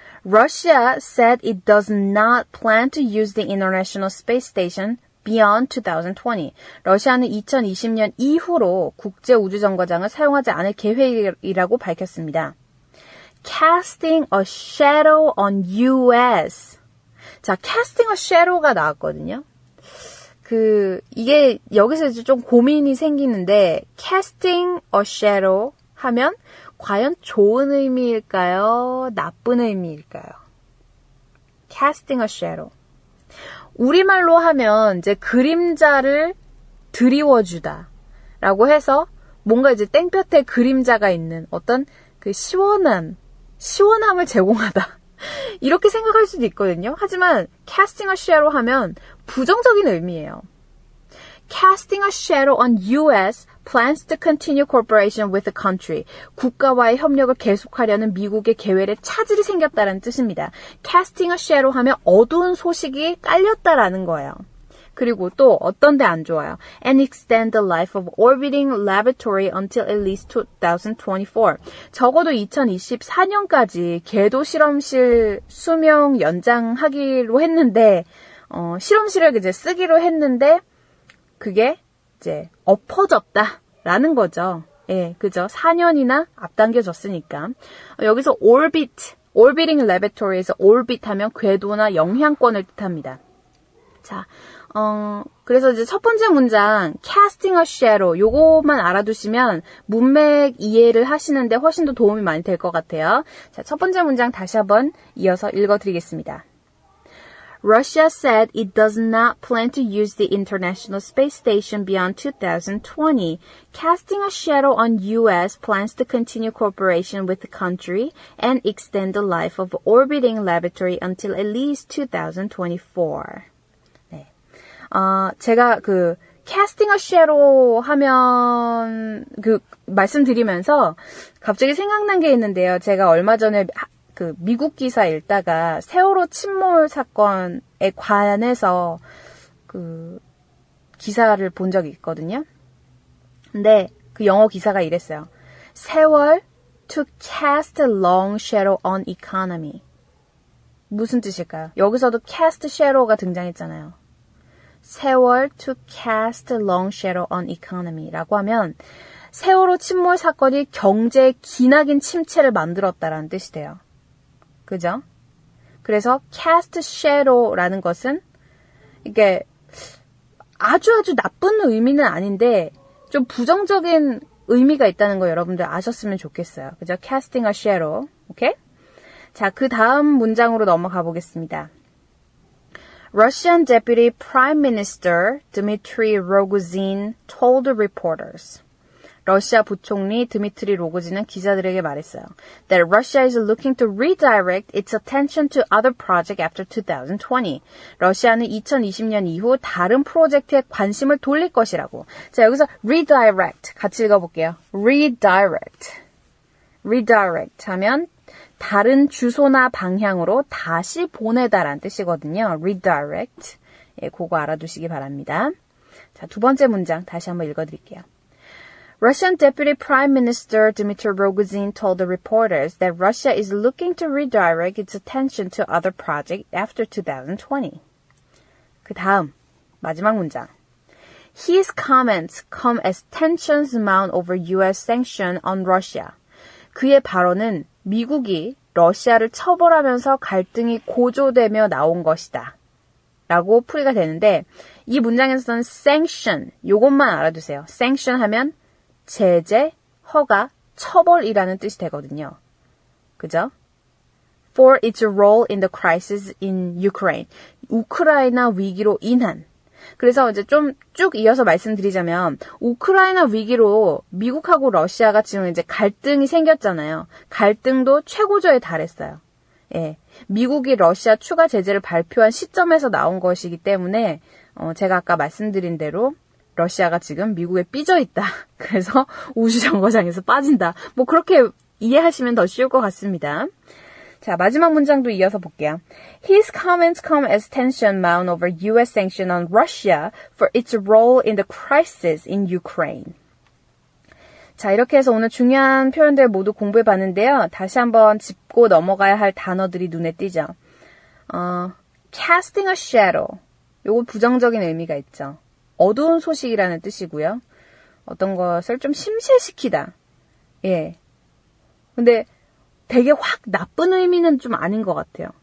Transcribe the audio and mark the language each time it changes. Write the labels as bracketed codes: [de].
[en] Russia said it does not plan to use the International Space Station beyond 2020. [ko] 러시아는 2020년 이후로 국제우주정거장을 사용하지 않을 계획이라고 밝혔습니다. [en] Casting a shadow on US. [ko] 자, [en] casting a shadow [ko] 가 나왔거든요. 이게 여기서 이제 좀 고민이 생기는데, casting a shadow 하면 과연 좋은 의미일까요? 나쁜 의미일까요? [en] casting a shadow. [ko] 우리말로 하면 이제 그림자를 드리워주다 라고 해서 뭔가 이제 땡볕에 그림자가 있는 어떤 그 시원함을 제공하다. 이렇게 생각할 수도 있거든요. 하지만 [en] casting a shadow [ko] 하면 부정적인 의미예요. [en] Casting a shadow on U.S. plans to continue cooperation with the country. [ko] 국가와의 협력을 계속하려는 미국의 계획에 차질이 생겼다는 뜻입니다. [en] Casting a shadow [ko] 하면 어두운 소식이 깔렸다라는 거예요. 그리고 또 어떤 데 안 좋아요. [en] And extend the life of orbiting laboratory until at least 2024. [ko] 적어도 2024년까지 궤도 실험실 수명 연장하기로 했는데 실험실을 이제 쓰기로 했는데 그게 이제 엎어졌다라는 거죠. 예, 그죠? 4년이나 앞당겨졌으니까. 여기서 orbiting laboratory에서 orbit 하면 궤도나 영향권을 뜻합니다. 자, 그래서 이제 첫 번째 문장, [en] casting a shadow, [ko] 요거만 알아두시면 문맥 이해를 하시는데 훨씬 더 도움이 많이 될 것 같아요. 자, 첫 번째 문장 다시 한번 이어서 읽어드리겠습니다. [en] Russia said it does not plan to use the International Space Station beyond 2020, casting a shadow on U.S. plans to continue cooperation with the country and extend the life of orbiting laboratory until at least 2024. [ko] 네. 제가 [en] casting a shadow [ko] 하면 말씀드리면서 갑자기 생각난 게 있는데요. 제가 얼마 전에 미국 기사 읽다가 세월호 침몰 사건에 관해서 기사를 본 적이 있거든요. 근데 그 영어 기사가 이랬어요. [en] 세월 to cast a long shadow on economy. [ko] 무슨 뜻일까요? 여기서도 [en] cast shadow [ko] 가 등장했잖아요. 세월 [en] to cast a long shadow on economy [ko] 라고 하면 세월호 침몰 사건이 경제의 기나긴 침체를 만들었다라는 뜻이 돼요. 그죠? 그래서 [en] cast shadow [ko] 라는 것은 이게 아주 나쁜 의미는 아닌데 좀 부정적인 의미가 있다는 거 여러분들 아셨으면 좋겠어요. 그죠? [en] casting a shadow. [ko] 오케이? 자, 그 다음 문장으로 넘어가 보겠습니다. [en] Russian Deputy Prime Minister Dmitry Rogozin told reporters. [ko] 러시아 부총리 드미트리 로고진은 기자들에게 말했어요. [en] That Russia is looking to redirect its attention to other projects after 2020. [ko] 러시아는 2020년 이후 다른 프로젝트에 관심을 돌릴 것이라고. 자, 여기서 redirect 같이 읽어볼게요. redirect 하면 다른 주소나 방향으로 다시 보내다라는 뜻이거든요. [en] redirect. [ko] 예, 그거 알아두시기 바랍니다. 자, 두 번째 문장 다시 한번 읽어드릴게요. [en] Russian Deputy Prime Minister Dmitry Rogozin told the reporters that Russia is looking to redirect its attention to other projects after 2020. [ko] 그 다음 마지막 문장. [en] His comments come as tensions mount over U.S. sanction on Russia. [ko] 그의 발언은 미국이 러시아를 처벌하면서 갈등이 고조되며 나온 것이다. 라고 풀이가 되는데 이 문장에서는 sanction, 요것만 알아두세요. sanction 하면 제재, 허가, 처벌이라는 뜻이 되거든요. 그죠? [en] For its role in the crisis in Ukraine. [ko] 우크라이나 위기로 인한. 그래서 이제 좀 쭉 이어서 말씀드리자면 우크라이나 위기로 미국하고 러시아가 지금 이제 갈등이 생겼잖아요. 갈등도 최고조에 달했어요. 예. 미국이 러시아 추가 제재를 발표한 시점에서 나온 것이기 때문에 제가 아까 말씀드린 대로 러시아가 지금 미국에 삐져 있다. 그래서 우주정거장에서 빠진다. 뭐 그렇게 이해하시면 더 쉬울 것 같습니다. 자, 마지막 문장도 이어서 볼게요. [en] His comments come as tension mount over U.S. sanction on Russia for its role in the crisis in Ukraine. [ko] 자, 이렇게 해서 오늘 중요한 표현들 모두 공부해 봤는데요. 다시 한번 짚고 넘어가야 할 단어들이 눈에 띄죠. [en] casting a shadow. [ko] 요거 부정적인 의미가 있죠. 어두운 소식이라는 뜻이고요. 어떤 것을 좀 심실시키다. 예. 근데 되게 확 나쁜 의미는 좀 아닌 것 같아요.